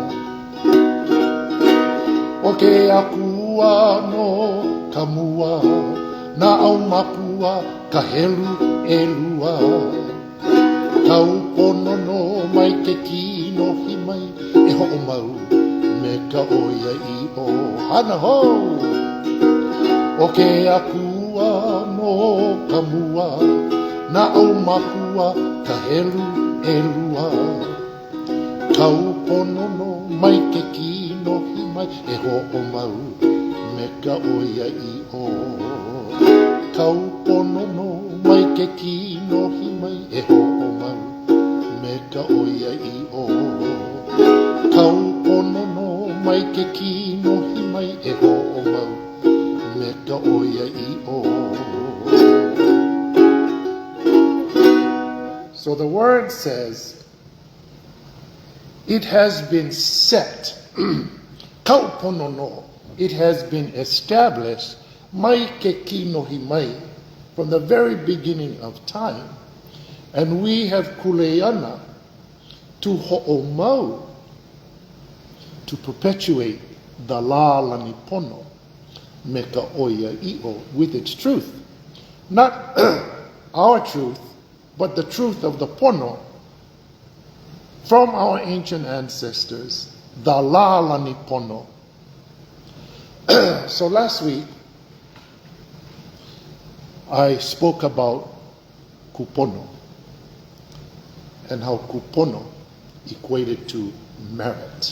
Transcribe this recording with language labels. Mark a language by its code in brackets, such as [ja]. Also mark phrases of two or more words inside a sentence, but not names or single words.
[haw] O ke akua no ka mua, na au makua ka helu e lua. Kau pono no mai ke kino himai, e ho'o mau me ka oia I o. Hana ho! O ke akua no ka mua, na au makua ka helu e lua. Kūpoono no mai ke kino hi mai e ho'o mau me ka oia I o. Kūpoono no mai ke kino hi mai e ho'o mau me ka oia I o. Kūpoono no mai ke kino hi mai e ho'o mau me ka oia I o. [en] So the word says, it has been set, [haw] Kūpoono no, [en] it has been established, [haw] mai ke kino hi mai, [en] from the very beginning of time. And we have kuleana to ho'omau, to perpetuate the [haw] la lani pono, me ka oia I o, [en] with its truth. Not our truth, but the truth of the pono from our ancient ancestors, the [haw] la lani pono. [en] So last week, I spoke about Kūpoono and how Kūpoono equated to merit.